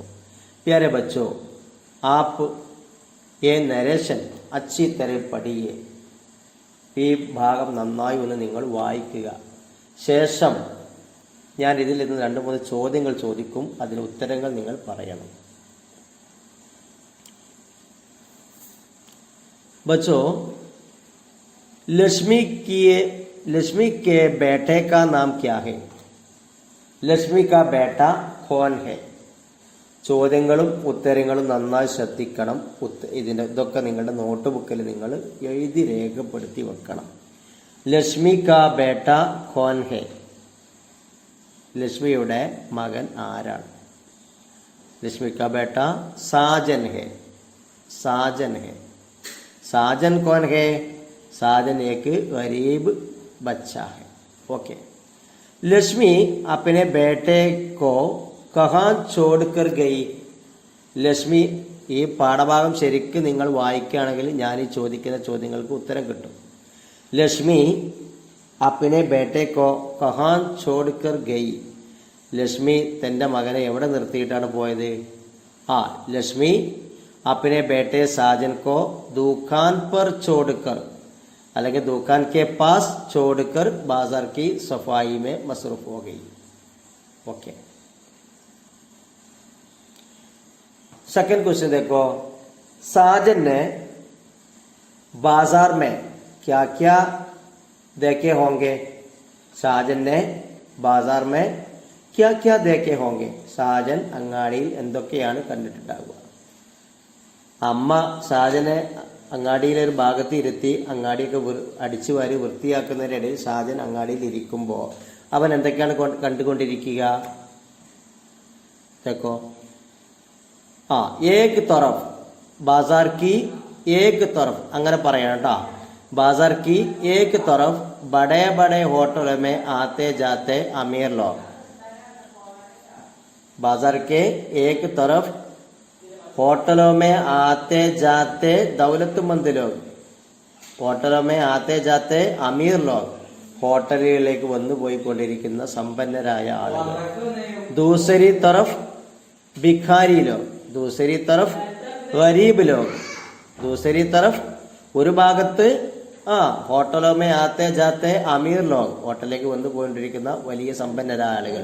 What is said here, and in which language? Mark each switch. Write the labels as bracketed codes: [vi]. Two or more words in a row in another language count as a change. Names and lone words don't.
[hi] प्यारे बच्चो आप ये नरेशन अच्छी तरह पढ़िए, [ml] ഈ ഭാഗം നന്നായി ഒന്ന് നിങ്ങൾ വായിക്കുക. ശേഷം ഞാൻ ഇതിൽ നിന്ന് 2-3 ചോദ്യങ്ങൾ ചോദിക്കും, അതിന് ഉത്തരങ്ങൾ നിങ്ങൾ പറയണം. [hi] बच्चों लक्ष्मी के बेटे का नाम क्या है? लक्ष्मी का बेटा कौन है? [ml] ചോദ്യങ്ങളും ഉത്തരങ്ങളും നന്നായി ശ്രദ്ധിക്കണം. ഇതൊക്കെ നിങ്ങളുടെ നോട്ട് ബുക്കിൽ നിങ്ങൾ എഴുതി രേഖപ്പെടുത്തി വെക്കണം. [hi] लक्ष्मी का बेटा कौन है, [ml] ലക്ഷ്മിയുടെ മകൻ ആരാണ്? [hi] लक्ष्मी का बेटा साजन है. साजन है. साजन कौन है? साजन एक गरीब बच्चा है. ओके. लक्ष्मी अपने बेटे को कहाँ छोड़कर गई? [ml] ലക്ഷ്മി ഈ പാഠഭാഗം ശരിക്കും നിങ്ങൾ വായിക്കുകയാണെങ്കിൽ ഞാൻ ഈ ചോദിക്കുന്ന ചോദ്യങ്ങൾക്ക് ഉത്തരം കിട്ടും. [hi] लक्ष्मी अपने बेटे को कहाँ छोड़कर गई, [ml] ലക്ഷ്മി തൻ്റെ മകനെ എവിടെ നിർത്തിയിട്ടാണ് പോയത്? [hi] ലക്ഷ്മി अपने बेटे साजन को दुकान पर छोड़कर അല്ലെങ്കിൽ दुकान के पास छोड़कर बाजार की सफाई में मसरूफ हो गई. ओके. [en] second question [hi] देखो. साजन ने बाजार में क्या क्या देखे होंगे? साजन ने बाजार में क्या क्या देखे होंगे? [ml] സാജൻ അങ്ങാടിയിൽ എന്തൊക്കെയാണ് കണ്ടിട്ടുണ്ടാവുക? അമ്മ സാജനെ അങ്ങാടിയിലെ ഒരു ഭാഗത്ത് ഇരുത്തി അങ്ങാടിയൊക്കെ അടിച്ചു വാരി വൃത്തിയാക്കുന്നതിനിടയിൽ സാജൻ അങ്ങാടിയിൽ ഇരിക്കുമ്പോൾ അവൻ എന്തൊക്കെയാണ് കണ്ടുകൊണ്ടിരിക്കുക? [hi] देखो ഏക് तरफ बाजार की एक तरफ [ml] അങ്ങനെ പറയണം കേട്ടോ. [hi] बाजार की एक तरफ बड़े बड़े होटलों में आते जाते अमीर लोग. बाजार के एक तरफ होटलों में आते जाते दौलतमंद लोग. होटलों में आते जाते अमीर लोग. [ml] ഹോട്ടലുകളിലേക്ക് വന്നു പോയിക്കൊണ്ടിരിക്കുന്ന സമ്പന്നരായ ആളുകൾ. [hi] दूसरी तरफ भिखारी लोग. दूसरी तरफ गरीब लोग. दूसरी तरफ [ml] ഒരു ഭാഗത്ത് [hi] होटलों में आते जाते अमीर लोग, [ml] ഹോട്ടലിലേക്ക് വന്നു പോയിക്കൊണ്ടിരിക്കുന്ന വലിയ സമ്പന്നരായ ആളുകൾ.